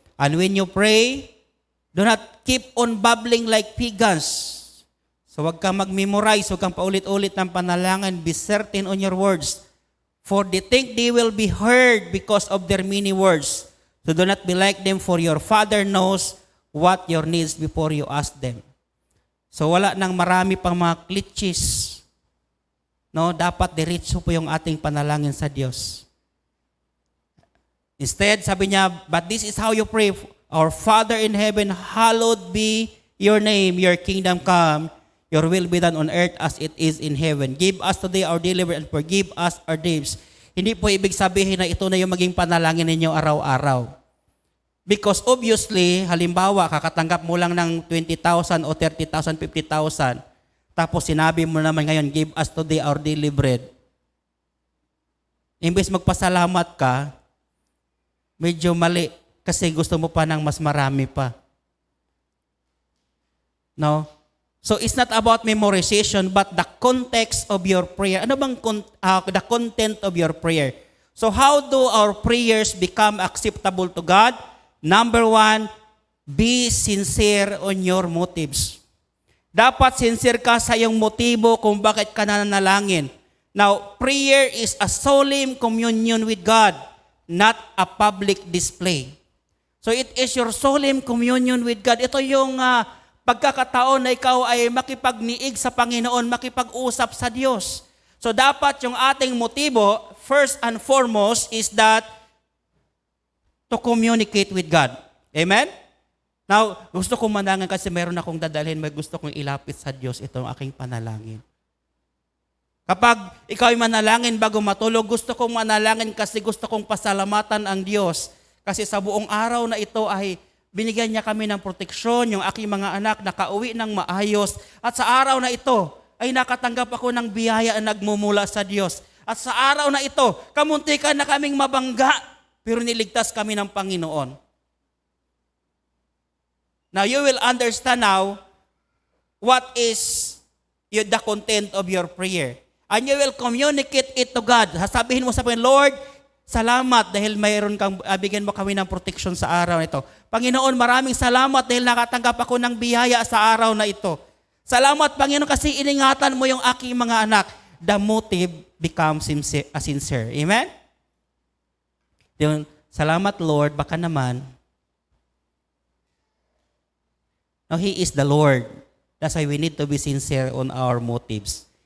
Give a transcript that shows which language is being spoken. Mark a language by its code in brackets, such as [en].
[en] And when you pray, do not keep on babbling like pagans. [tl] So wag kang mag-memorize, wag kang paulit-ulit ng panalangin. [en] Be certain on your words. For they think they will be heard because of their many words. So do not be like them, for your Father knows what your needs before you ask them. [tl] So wala nang marami pang mga cliches. No, dapat diretso po yung ating panalangin sa Diyos. [en] Instead, [tl] sabi niya, [en] but this is how you pray. Our Father in heaven, hallowed be your name, your kingdom come, your will be done on earth as it is in heaven. Give us today our daily bread and forgive us our debts. [tl] Hindi po ibig sabihin na ito na yung maging panalangin ninyo araw-araw. Because obviously, halimbawa, kakatanggap mo lang ng 20,000 o 30,000, 50,000, tapos sinabi mo naman ngayon, [en] give us today our daily bread. [tl] Imbes magpasalamat ka, medyo mali kasi gusto mo pa ng mas marami pa. No? [en] So it's not about memorization but the context of your prayer. [tl] Ano bang [en] the content of your prayer? So how do our prayers become acceptable to God? Number one, be sincere on your motives. [tl] Dapat sincere ka sa iyong motibo kung bakit ka nananalangin. [en] Now, prayer is a solemn communion with God, not a public display. So it is your solemn communion with God. [tl] Ito yung pagkakataon na ikaw ay makipagniig sa Panginoon, makipag-usap sa Diyos. So dapat yung ating motibo, [en] first and foremost, is that to communicate with God. [tl] Amen? Now, gusto kong manalangin kasi meron akong dadalhin, may gusto kong ilapit sa Diyos itong aking panalangin. Kapag ikaw ay manalangin bago matulog, gusto kong manalangin kasi gusto kong pasalamatan ang Diyos. Kasi sa buong araw na ito ay binigyan niya kami ng proteksyon, yung aking mga anak nakauwi ng maayos. At sa araw na ito ay nakatanggap ako ng biyaya na nagmumula sa Diyos. At sa araw na ito, kamuntikan na kaming mabangga, pero niligtas kami ng Panginoon. [en] Now you will understand now what is the content of your prayer. And you will communicate it to God. [tl] Sasabihin mo sa Panginoon, Lord, salamat dahil mayroon kang bigyan mo kami ng protection sa araw na ito. Panginoon, maraming salamat dahil nakatanggap ako ng biyaya sa araw na ito. Salamat, Panginoon, kasi iningatan mo yung aking mga anak. [en] The motive becomes sincere. Amen? [tl] Yung, salamat, Lord, baka naman. [en] Now, He is the Lord. That's why we need to be sincere on our motives.